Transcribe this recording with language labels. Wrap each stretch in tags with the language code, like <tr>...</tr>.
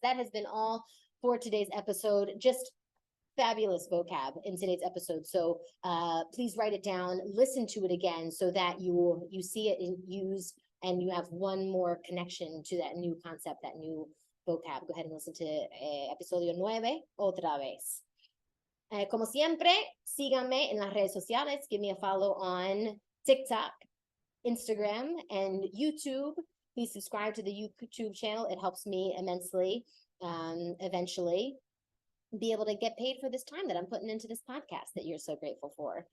<en>That has been all for today's episode. Just fabulous vocab in today's episode. So please write it down, listen to it again so that you see it used and you have one more connection to that new concept, that new vocab. Go ahead and listen to</en> <es>episodio 9 otra vez. Como siempre, síganme en las redes sociales.</es> <en>Give me a follow on TikTok, Instagram, and YouTube. Please subscribe to the YouTube channel. It helps me immensely. Eventually be able to get paid for this time that I'm putting into this podcast that you're so grateful for.</en>